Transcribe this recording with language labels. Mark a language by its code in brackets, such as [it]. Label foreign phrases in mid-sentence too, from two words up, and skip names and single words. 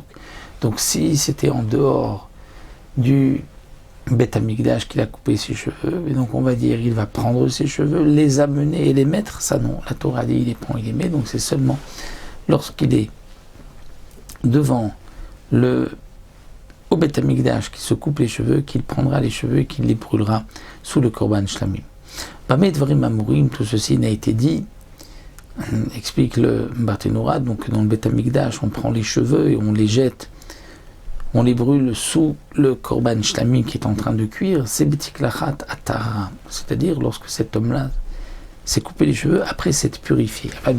[fr] Donc, si c'était en dehors du Beth Amikdash qu'il a coupé ses cheveux, et donc on va dire il va prendre ses cheveux, les amener et les mettre, ça non. La Torah dit il les prend, il les met, donc c'est seulement lorsqu'il est devant au Beth Amikdash qui se coupe les cheveux, qu'il prendra les cheveux et qu'il les brûlera sous le [he] קרבן שלמים. במה דברים אמורים, [fr] tout ceci n'a été dit, explique le Barthénora, donc dans le Beth Amikdash on prend les cheveux et on les jette, on les brûle sous le [he] קרבן שלמים [fr] qui est en train de cuire, c'est [he] בתגלחת טהרה, [fr] c'est-à-dire lorsque cet homme-là s'est coupé les cheveux après s'être purifié.